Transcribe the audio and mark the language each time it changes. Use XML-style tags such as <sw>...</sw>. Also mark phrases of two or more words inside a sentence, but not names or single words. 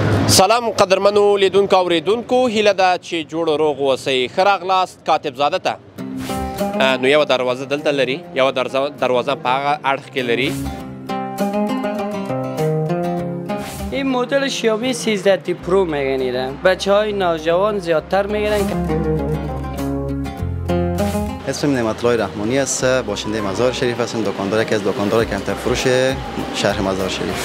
<ps>سلام قدرمنو لیدونکو اوریدونکو، هیله ده چې جوړ روغ اوسئ. ښه راغلاست کاتب زاده ته. نو یوه دروازه دلته لري، یوه دروازه په هغه اړخ کې لري.</ps> <fa>این مدل شیائومی 13 پرو میگن. بچه های نوجوان زیادتر میگیرن. اسمم نعمتالله رحمانی است، باشنده مزار شریف هستم، دکاندار یکی از دکاندار کمتر فروش شهر مزار شریف.</fa>